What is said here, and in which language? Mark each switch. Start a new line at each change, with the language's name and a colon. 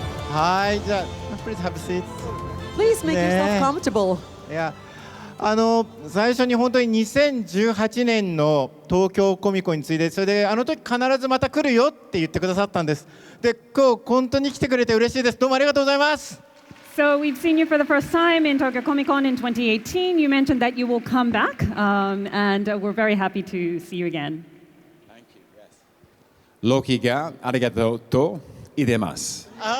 Japanese: はい、じゃあ
English: Please have a seat. Please make yourself comfortable.
Japanese: いや、最初に本当に2018年の東京コミコンについて、それであの時必ずまた来るよって言ってくださったんです。で、今日本当に来てくれて嬉しいです。どうもありがとうございます。
English: So we've seen you for the first time in Tokyo Comic Con in 2018. You mentioned that you will come back, and we're very happy to see you again. Thank you. Yes.
Japanese: ロキがありがとうと言ってます。